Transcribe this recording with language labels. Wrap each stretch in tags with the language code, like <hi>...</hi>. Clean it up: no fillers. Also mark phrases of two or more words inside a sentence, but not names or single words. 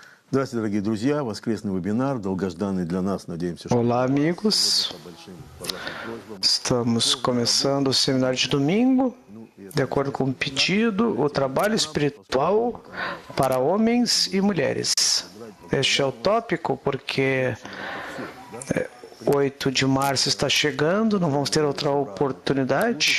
<ru>Здравствуйте, дорогие друзья. Воскресный вебинар, долгожданный для нас. Надеемся, что...</ru> <pt>Olá, amigos. Estamos começando o seminário de domingo, de acordo com o pedido, o trabalho espiritual para homens e mulheres. Este é o tópico porque 8 de março está chegando, não vamos ter outra oportunidade.</pt>